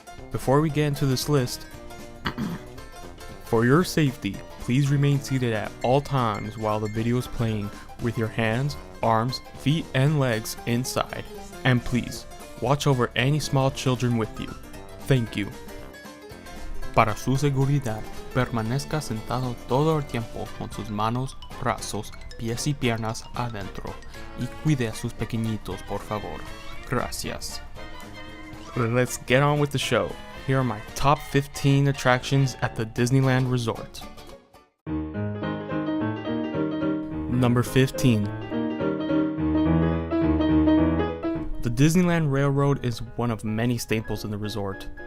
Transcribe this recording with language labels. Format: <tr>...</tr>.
<en>Before we get into this list, for your safety, please remain seated at all times while the video is playing with your hands, arms, feet, and legs inside. And please, watch over any small children with you. Thank you.</en> <es>Para su seguridad, permanezca sentado todo el tiempo con sus manos, brazos, pies y piernas adentro y cuide a sus pequeñitos, por favor. Gracias.</es> <en>Let's get on with the show. Here are my top 15 attractions at the Disneyland Resort. Number 15. The Disneyland Railroad is one of many staples in the resort.</en>